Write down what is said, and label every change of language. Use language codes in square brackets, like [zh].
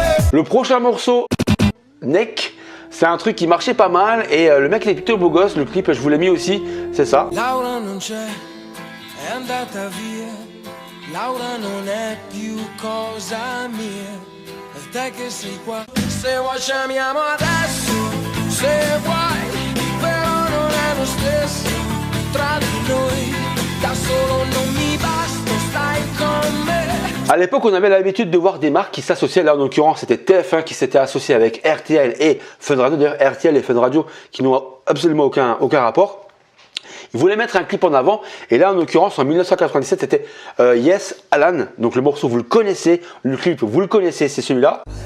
[fr] Le prochain morceau, Neck, c'est un truc qui marchait pas mal et le mec il est plutôt beau gosse, le clip je vous l'ai mis aussi, c'est ça. [it] Laura non c'è, è andata via. Laura non è più cosa mia. E te che sei qua. Se vuoi ci amiamo adesso, se vuoi, però non è lo stesso tra di noi. Da solo non mi basta, stai con me. [fr] À l'époque, on avait l'habitude de voir des marques qui s'associaient. Là, en l'occurrence, c'était TF1 qui s'était associé avec RTL et Fun Radio. D'ailleurs, RTL et Fun Radio qui n'ont absolument aucun rapport. Ils voulaient mettre un clip en avant. Et là, en l'occurrence, en 1997, c'était Yes Alan. Donc le morceau, vous le connaissez. Le clip, vous le connaissez, c'est celui-là.